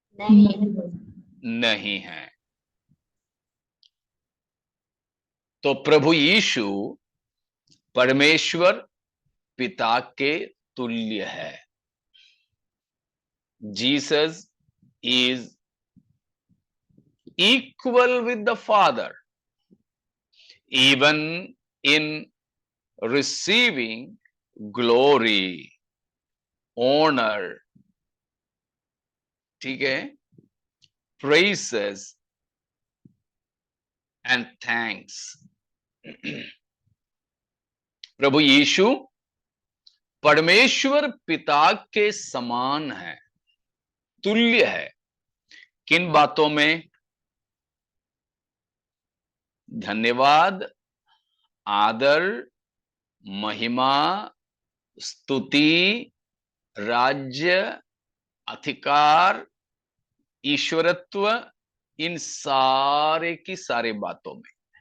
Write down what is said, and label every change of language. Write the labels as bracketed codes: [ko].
[hi] नहीं है। तो प्रभु यीशु परमेश्वर पिता के तुल्य है। [en] Jesus is equal with the Father, even in receiving glory, honor, [hi] ठीक है, [en] praises and thanks। [hi] प्रभु यीशु परमेश्वर पिता के समान है, तुल्य है। किन बातों में? धन्यवाद, आदर, महिमा, स्तुति, राज्य, अधिकार, ईश्वरत्व, इन सारे की सारी बातों में।